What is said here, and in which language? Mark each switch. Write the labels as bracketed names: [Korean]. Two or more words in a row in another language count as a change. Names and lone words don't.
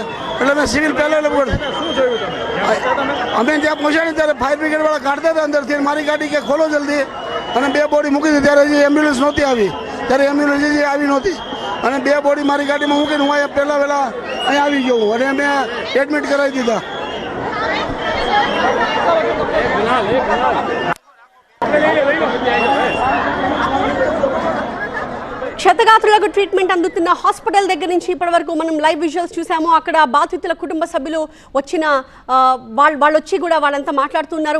[Gujarati] એટલે મેં સિવિલ પહેલાં અમે ત્યાં પહોંચ્યા ત્યારે [English] fire brigadeવાળા [Gujarati] કાઢતા હતા અંદરથી. મારી ગાડી કે ખોલો જલ્દી, અને બે બોડી મૂકી હતી. ત્યારે હજી એમ્બ્યુલન્સ નહોતી આવી, ત્યારે એમ્બ્યુલન્સ હજી આવી નહોતી. અને બે બોડી મારી ગાડીમાં મૂકીને હું અહીંયા પહેલાં અહીંયા આવી ગયો અને મેં એડમિટ કરાવી દીધા. [Telugu] క్షతగాత్రులకు ట్రీట్మెంట్ అందుతున్న హాస్పిటల్ దగ్గర నుంచి ఇప్పటి వరకు మనం [English] live visuals [Telugu] చూసాము. అక్కడ బాధితుల కుటుంబ సభ్యులు వచ్చిన వాళ్ళు వచ్చి కూడా వాళ్ళంతా మాట్లాడుతున్నారు.